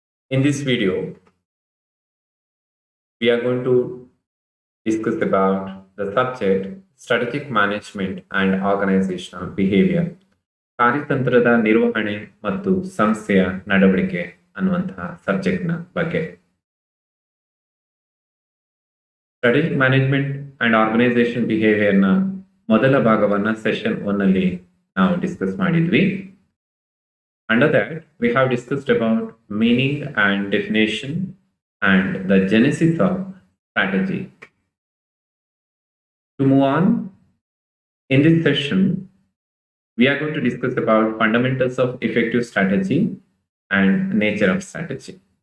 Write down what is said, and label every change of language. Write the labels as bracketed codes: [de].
[en] In this video, we are going to discuss about the subject strategic management and organizational behavior. [kn] ಕಾರ್ಯತಂತ್ರದ ನಿರ್ವಹಣೆ ಮತ್ತು ಸಂಸ್ಥೆಯ ನಡವಳಿಕೆ ಅನ್ನುವಂತಹ ಸಬ್ಜೆಕ್ಟ್ನ ಬಗ್ಗೆ. ಸ್ಟ್ರಾಟಜಿಕ್ ಮ್ಯಾನೇಜ್ಮೆಂಟ್ ಅಂಡ್ ಆರ್ಗನೈಸೇಷನ್ ಬಿಹೇವಿಯರ್ನ ಮೊದಲ ಭಾಗವನ್ನ ಸೆಷನ್ 1 ಅಲ್ಲಿ ನಾವು ಡಿಸ್ಕಸ್ ಮಾಡಿದ್ವಿ. [en] Under that, we have discussed about meaning and definition and the genesis of strategy. To move on, in this session, we are going to discuss about fundamentals of effective strategy and nature of strategy.